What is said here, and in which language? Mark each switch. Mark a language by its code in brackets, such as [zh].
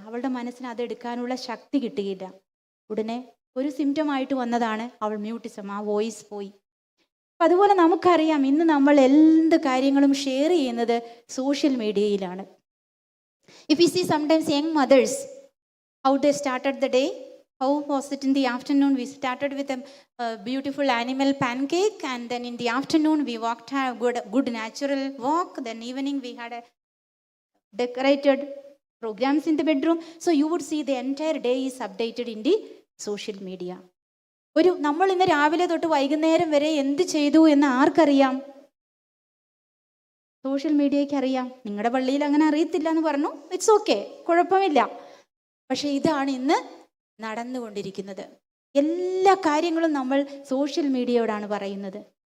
[ml] അവളുടെ മനസ്സിന് അതെടുക്കാനുള്ള ശക്തി കിട്ടുകയില്ല. ഉടനെ ഒരു സിംറ്റമായിട്ട് വന്നതാണ് അവൾ മ്യൂട്ടിസം, ആ വോയിസ് പോയി. അപ്പം അതുപോലെ നമുക്കറിയാം, ഇന്ന് നമ്മൾ എന്ത് കാര്യങ്ങളും ഷെയർ ചെയ്യുന്നത് social മീഡിയയിലാണ്. [en] If you see sometimes young mothers, how they started the day. How was it in the afternoon? We started with a beautiful animal pancake, and then in the afternoon we walked a good natural walk. Then evening we had a decorated programs in the bedroom. So you would see the entire day is updated in the social media. [ml] നമ്മൾ ഇന്ന് രാവിലെ തൊട്ട് വൈകുന്നേരം വരെ എന്ത് ചെയ്തു എന്ന് ആർക്കറിയാം? സോഷ്യൽ മീഡിയയ്ക്ക് അറിയാം. നിങ്ങളുടെ പള്ളിയിൽ അങ്ങനെ അറിയത്തില്ല എന്ന് പറഞ്ഞു, [en] it's okay, [ml] കുഴപ്പമില്ല. പക്ഷെ ഇതാണ് ഇന്ന് നടന്നുകൊണ്ടിരിക്കുന്നത്. എല്ലാ കാര്യങ്ങളും നമ്മൾ സോഷ്യൽ മീഡിയയോടാണ് പറയുന്നത്.